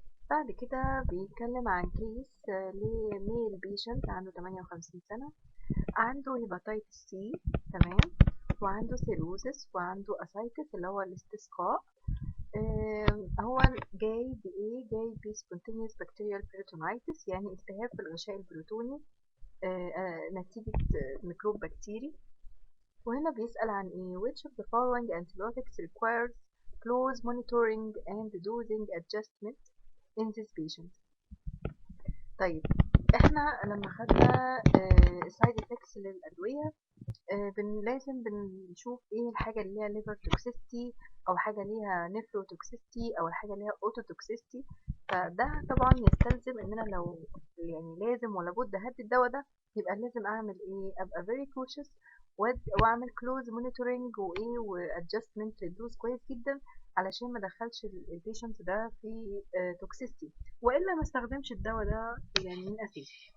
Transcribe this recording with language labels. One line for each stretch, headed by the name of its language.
Arabic: بعد كده بيتكلم عن كيس لميل بيشنت عنده 58 سنة، عنده هيباتيتس سي، تمام، وعنده سيروزس وعنده اسايتس اللي هو الاستسقاء. هو جاي بإيه؟ جاي بسبونتينيوس بكتيريال بيريتونايتس، يعني التهاب في الغشاء البروتوني نتيجة ميكروب بكتيري. وهنا بيسأل عن إيه؟
English: which of the following antibiotics requires close monitoring and dosing adjustment in this patient.
Arabic: طيب احنا لما خدنا
English: side effects
Arabic: للأدوية لازم بنشوف ايه الحاجة اللي ليها
English: liver toxicity
Arabic: او حاجة ليها nephrotoxicity او الحاجة اللي ليها autotoxicity. فده طبعا يستلزم ان انا لو يعني لازم ولا بد هدي الدواء ده، يبقى لازم اعمل ايه؟ ابقى
English: very cautious
Arabic: واعمل
English: close monitoring
Arabic: وايه وadjustment للدوز كويس جدا علشان ما ادخلش البيشنت ده في toxicity، والا ما استخدمش الدواء ده يعني من اساس.